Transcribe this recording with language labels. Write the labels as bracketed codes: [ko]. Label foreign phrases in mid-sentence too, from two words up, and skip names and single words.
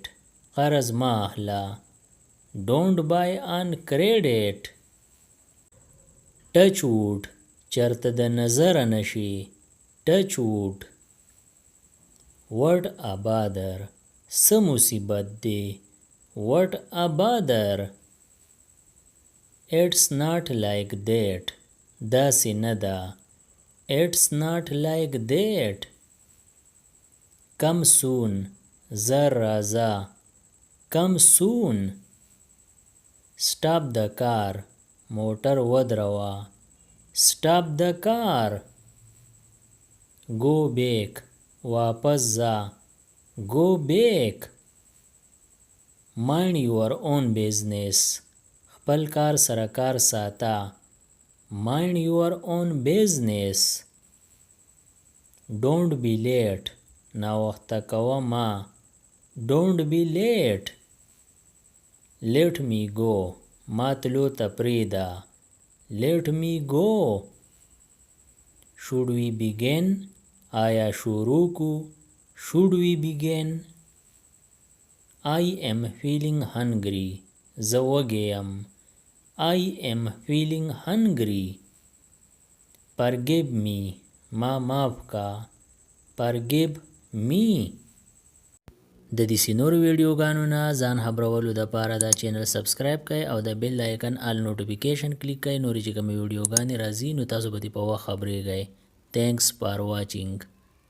[ps] قرض ما اخلا. [en] Don't buy on credit. Touch wood. [ps] چرته د نظر نشي. [en] Touch wood. What a bother. [ps] څه مصیبت دی. [en] What a bother. It's not like that. [ps] داسې نه ده. [en] It's not like that. Come soon. [ps] زر رازا. [en] Come soon. Stop the car. [ps] موټر ودروا. [en] Stop the car. Go back. [ps] واپس ځه. [en] Go back. Mind your own business. [ps] خپل کار سره کار ساته. [en] Mind your own business. Don't be late. [ps] ناوخته کوه ما. [en] Don't be late. Let me go. [ps] ما تلو ته پریږده. [en] Let me go. Should we begin? [ps] آیا شروع کو. [en] Should we begin? I am feeling hungry. [ps] زه وږی یم. [en] I am feeling hungry. Forgive me. [ps] ما معاف کا. [en] Forgive me. [ps] د دې نور ویډیوګانو نه ځان خبرولو دپاره دا چینل سبسکرایب کړئ او د [en] bell icon all notification [ps] کلیک کړئ. نورې چې کومې ویډیوګانې راځي نو تاسو به دې په وخت خبرېږئ. [en] Thanks for watching.